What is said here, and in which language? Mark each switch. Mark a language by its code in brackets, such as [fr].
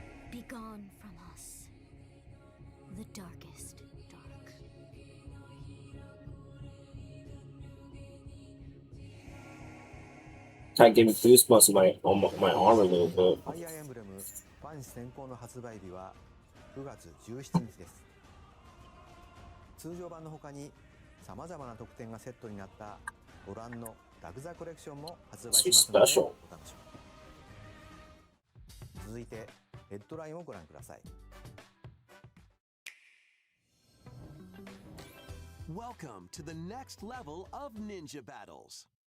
[en] Be gone from us, the darkest dark. Kind of gave me goosebumps on my arm a little bit. [ja] ファイアーエンブレムファン先行の発売日は9月17日です。通常版の他にさまざまな特典がセットになったご覧のラグザコレクションも発売しますのでお楽しみに。続いてヘッドラインをご覧ください。 [en] Welcome to the next level of ninja battles.